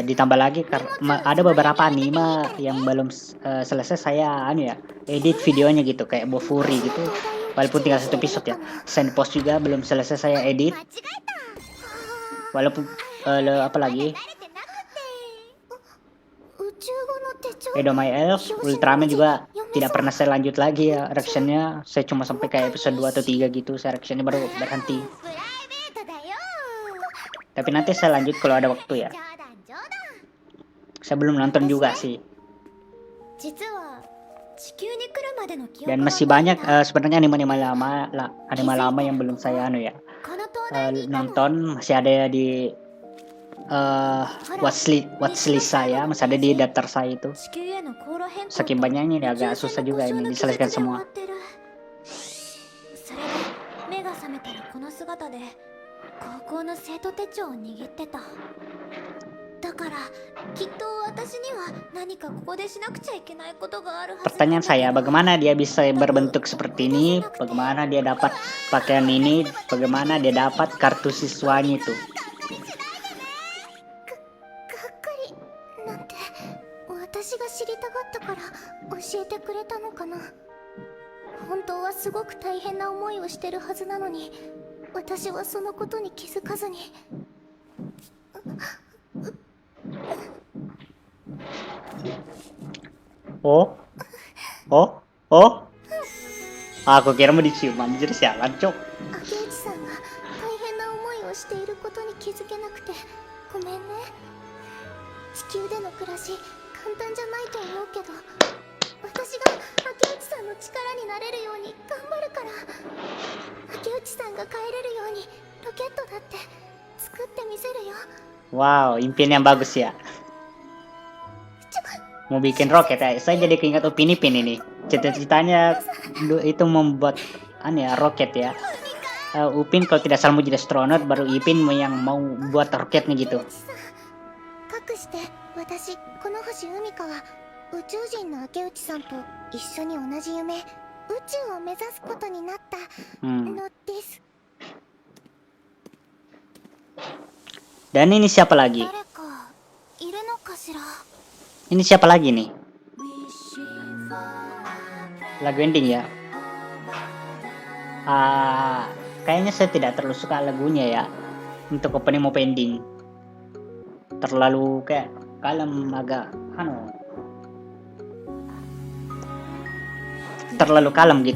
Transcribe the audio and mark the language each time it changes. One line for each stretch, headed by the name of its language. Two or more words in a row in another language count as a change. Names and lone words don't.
Indonesian: Ditambah lagi karena ada beberapa anime yang belum selesai saya ya edit videonya gitu kayak Bofuri gitu. Walaupun tinggal 1 episode ya. Sandpost juga belum selesai saya edit.
Japanese: 間違えた。
Indonesian: Walaupun apa lagi?
Japanese: 宇宙語の手帳。
Indonesian: Edo My Elf, Ultraman juga tidak pernah saya lanjut lagi ya reactionnya. Saya cuma sampai kayak episode 2 atau 3 gitu. Saya reactionnya baru berhenti.
Japanese: プライベートだよ。
Indonesian: Tapi nanti saya lanjut kalau ada waktu ya.
Japanese: 冗談冗談。
Indonesian: Saya belum nonton juga sih.
Japanese: 実は地球に来るまでの記憶
Indonesian: Dan
Japanese: が
Indonesian: masih
Japanese: ないんだ。
Indonesian: banyak sebenarnya anime-anime lama yang belum saya
Japanese: この東大にいたの。
Indonesian: nonton. Masih ada di watchlist saya, masih ada di daftar saya itu.
Japanese: 地球への航路変更と
Indonesian: Saking banyaknya ini agak susah juga ini diselesaikan semua.
Japanese: それで目が覚めたらこの姿で高校の生徒手帳を握ってた。だからきっと私には何かここでしなくちゃいけないことがあるはず。
Indonesian: Pertanyaan saya, bagaimana dia bisa berbentuk seperti ini? Bagaimana dia dapat pakaian ini? Bagaimana dia dapat kartu siswanya itu?
Japanese: がっかりなんて私が知りたがったから教えてくれたのかな。本当はすごく大変な思いをしてるはずなのに私はそのことに気づかずに。 Oh? Oh? Oh?
Indonesian: Aku kira mau dicium anjir sialan cok.
Japanese: 明内さんが大変な思いをしていることに気づけなくてごめんね。地球での暮らし簡単じゃないと思うけど私が明内さんの力になれるように頑張るから。明内さんが帰れるようにロケットだって作ってみせるよ。
Indonesian: Wow, impian yang bagus ya. Mau bikin roket ya. Saya jadi keinget Upin Ipin ini. Cita-citanya itu membuat roket ya. Upin kalau tidak salah mau jadi astronot, baru Ipin yang mau buat roketnya gitu.
Japanese: かくして私この星海香は宇宙人の明内さんと一緒に同じ夢宇宙を目指すことになったのです。
Indonesian: Dan ini siapa lagi?
Japanese: 誰かいるのかしら。
Indonesian: Ini siapa lagi nih? Lagu ending ya. Kayaknya saya tidak terlalu suka lagunya ya. Untuk opening mau ending. Terlalu kayak kalem agak terlalu kalem gitu.